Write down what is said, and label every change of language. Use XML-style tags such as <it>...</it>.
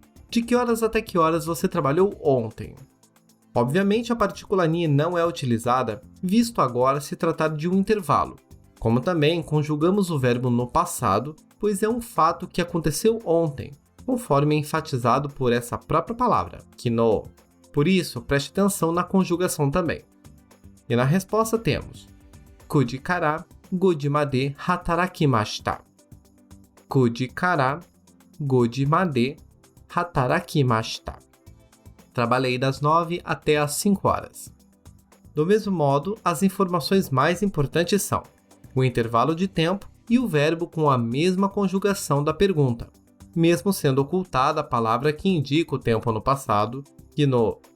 <pt>De que horas até que horas você trabalhou ontem? Obviamente a partícula ni não é utilizada, visto agora se tratar de um intervalo. como também conjugamos o verbo no passado, pois é um fato que aconteceu ontem, conforme enfatizado por essa própria palavra, kino. Por isso, preste atenção na conjugação também. E na resposta temos</pt> <ja>9時から5時まで働きました。 9時から5時まで働きました。</ja> <pt>Trabalhei das 9 até as 5 horas. Do mesmo modo, as informações mais importantes são o intervalo de tempo e o verbo com a mesma conjugação da pergunta, mesmo sendo ocultada a palavra que indica o tempo no passado, kino.</pt>